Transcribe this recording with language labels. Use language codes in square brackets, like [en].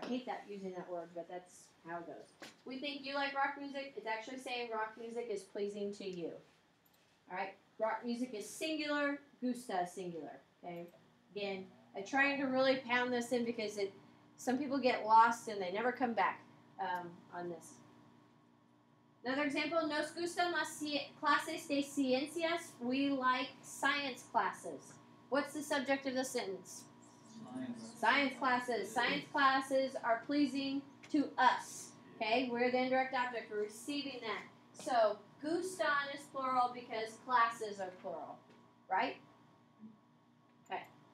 [en] I hate that using that word, but that's how it goes. We think you like rock music. It's actually saying rock music is pleasing to you. All right, rock music is singular. Gusta is singular. Okay, again, I'm trying to really pound this in because some people get lost and they never come back on this. Another example, [es] nos gustan las clases de ciencias. [en] We like science classes. What's the subject of the sentence? Science classes. Science classes are pleasing to us. Okay, we're the indirect object. We're receiving that. So gustan is plural because classes are plural, right? Okay.